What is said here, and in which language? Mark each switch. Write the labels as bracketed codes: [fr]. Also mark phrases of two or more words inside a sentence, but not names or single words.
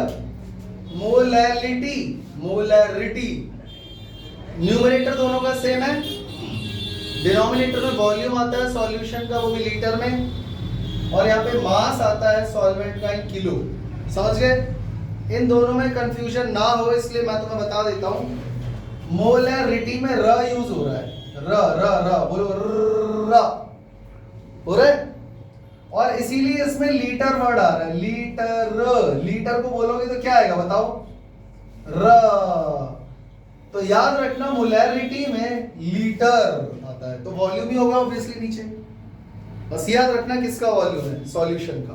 [en] molality, molarity, numerator [hi] दोनों का सेम है, डिनोमिनेटर में वॉल्यूम आता है सॉल्यूशन का, वो भी लीटर में, और यहाँ पे मास आता है सॉल्वेंट का [en] in kilo. [hi] समझ गए? इन दोनों में कंफ्यूजन ना हो इसलिए मैं तुम्हें बता देता हूं। मोलैरिटी में र यूज हो रहा है, र र र बोलो, र हो रहा है, और इसीलिए इसमें [en] litre word [hi] आ रहा है, लीटर। लीटर को बोलोगे तो क्या आएगा बताओ? र। तो याद रखना मोलैरिटी में लीटर आता है, तो वॉल्यूम ही होगा ऑब्वियसली नीचे। बस याद रखना किसका वॉल्यूम है, सॉल्यूशन का।